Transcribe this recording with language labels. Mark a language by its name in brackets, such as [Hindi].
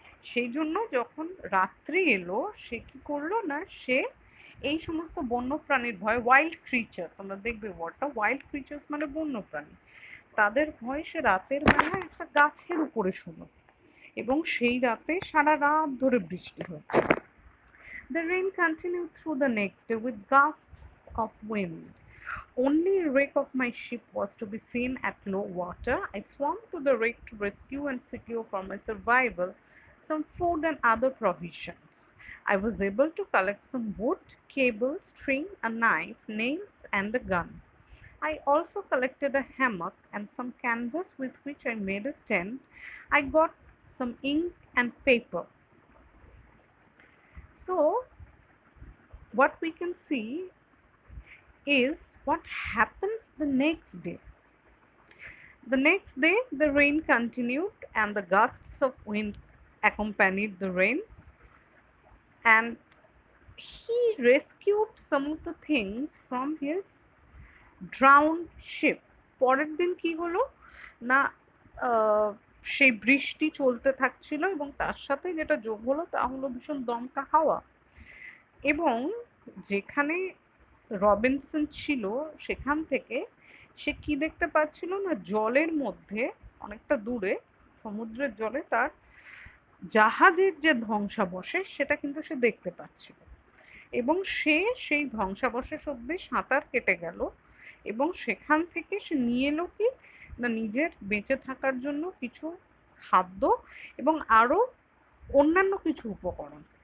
[Bangla] সেই জন্য যখন রাত্রি এলো সে কি করলো না, সে এই সমস্ত বন্যপ্রাণীর ভয়, ওয়াইল্ড ক্রিচার, তোমরা দেখবে ওয়ার্ডটা, ওয়াইল্ড ক্রিচার্স মানে বন্যপ্রাণী, তাদের ভয় সে রাতের বেলায় একটা গাছের উপরে শুলো, এবং সেই রাতে সারা রাত ধরে বৃষ্টি হয়েছে। [English] The rain continued through the next day with gusts of wind. Only a wreck of my ship was to be seen at low water. I swam to the wreck to rescue and secure for my survival some food and other provisions. I was able to collect some wood, cable, string, a knife, nails, and a gun. I also collected a hammock and some canvas with which I made a tent. I got some ink and paper. So, what we can see is what happens the next day. The next day, the rain continued and the gusts of wind accompanied the rain, and he rescued some of the things from his drowned ship. [Bangla] পরের দিন কি হলো না, সেই বৃষ্টি চলতে থাকছিল, এবং তার সাথে যেটা যোগ হলো তা হলো ভীষণ দমকা হাওয়া, এবং যেখানে রবিনসন ছিল সেখান থেকে সে কি দেখতে পাচ্ছিল না, জলের মধ্যে অনেকটা দূরে সমুদ্রের জলে তার জাহাজের যে ধ্বংসাবশেষ সেটা কিন্তু সে দেখতে পাচ্ছিল, এবং সে সেই ধ্বংসাবশেষ অব্দি সাঁতার কেটে গেল, এবং সেখান থেকে সে নিয়ে এলো কি না, নিজের বেঁচে থাকার জন্য কিছু খাদ্য এবং আরও অন্যান্য কিছু উপকরণ।